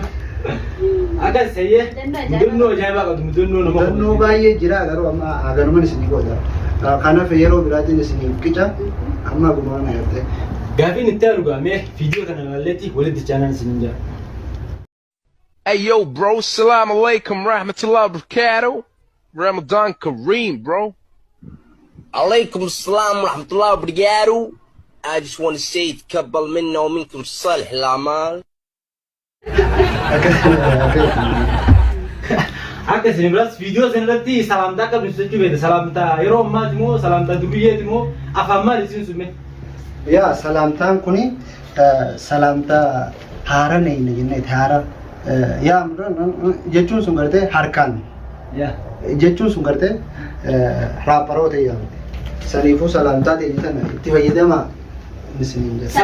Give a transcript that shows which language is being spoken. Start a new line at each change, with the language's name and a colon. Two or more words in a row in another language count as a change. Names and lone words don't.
Oromo: Akkas ta'ee mudannoo ajaa'ibaa qabdu mudannoo nama. Mudannoo baay'ee jira garuu amma haganuman isin godha. Kanaaf yeroo biraatiin isin qica amma gumaa na gartee. Gaafiin itti argamee viidiyoo kana ilaalletti walitti chaanaan isin jira.
English: Hey yo bro,
Arabic: السلام عليكم رحمة الله بركاته. رمضان كريم, bro. عليكم السلام ورحمة الله وبركاته.
English: I just want to say
Arabic: تقبل منا ومنكم صالح الأعمال.
Oromo: Akka isin biras viidiyoo sanarratti salaamtaa akka ibsachuu beekta salaamtaa yeroo ammaati moo salaamtaa duriyyeeti moo afaan maal isin summe? Yaa salaamtaan kuni salaamtaa haara neeyna jenneeti haara yaa jechuun sun gartee harkaan jechuun sun gartee raapparoota yaamte saniifuu salaamtaa deebitan itti fayyadamaa isiniin jedha.